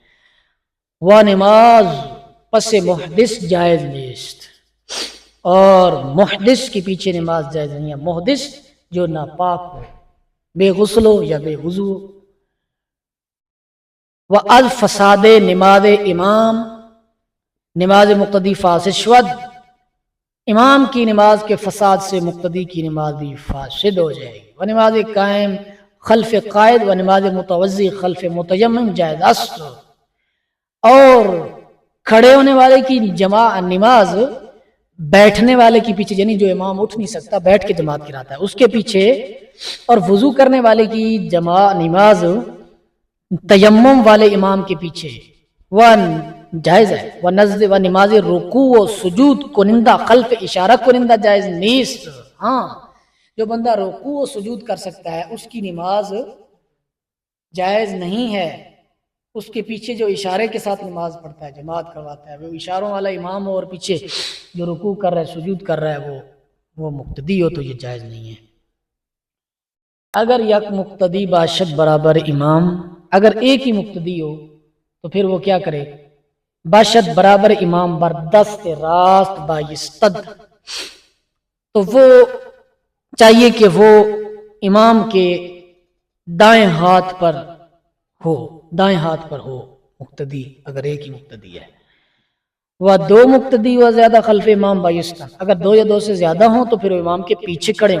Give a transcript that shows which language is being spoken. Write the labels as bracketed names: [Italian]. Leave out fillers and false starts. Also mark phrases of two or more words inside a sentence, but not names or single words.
[Persian] وہ نماز پس محدث جائز نیست، [Urdu] اور محدث کے پیچھے نماز جائز نہیں ہے، محدث جو ناپاک ہو، بے غسل ہو یا بے وضو ہو۔ [Persian] و از فساد نماز امام نماز مقتدی فاسد شود، [Urdu] امام کی نماز کے فساد سے مقتدی کی نماز بھی فاسد ہو جائے گی۔ [Persian] و نماز قائم خلف قائد و نماز متوضی خلف متیمم جائز است، [Urdu] اور کھڑے ہونے والے کی نماز بیٹھنے والے کے پیچھے، یعنی جو امام اٹھ نہیں سکتا بیٹھ کے جماعت کراتا ہے اس کے پیچھے، اور وضو کرنے والے کی نماز تیمم والے امام کے پیچھے، جائز ہے، [Persian] و نزد و نماز رکوع و سجود کنندہ خلف اشارہ کنندہ جائز نیست. [Urdu] ہاں جو بندہ رکوع و سجود کر سکتا ہے اس کی نماز جائز نہیں ہے. اس کے پیچھے جو اشارے کے ساتھ نماز پڑھتا ہے، جماعت کرواتا ہے، وہ اشاروں والا امام ہو اور پیچھے جو رکوع کر رہا ہے سجود کر رہا ہے وہ مقتدی ہو تو یہ جائز نہیں ہے. [Persian] اگر یک مقتدی باشد برابر امام، [Urdu] اگر ایک ہی مقتدی ہو تو پھر وہ کیا کرے؟ [Persian] باشد برابر امام بر دست راست بایستد، [Urdu] تو وہ چاہیے کہ وہ امام کے دائیں ہاتھ پر ہو، دائیں ہاتھ پر ہو مقتدی، اگر ایک ہی مقتدی ہے. [Persian] وہ دو مقتدی و زیادہ خلف امام بایستن، [Urdu] اگر دو یا دو سے زیادہ ہوں تو پھر امام کے پیچھے کھڑے ہوں.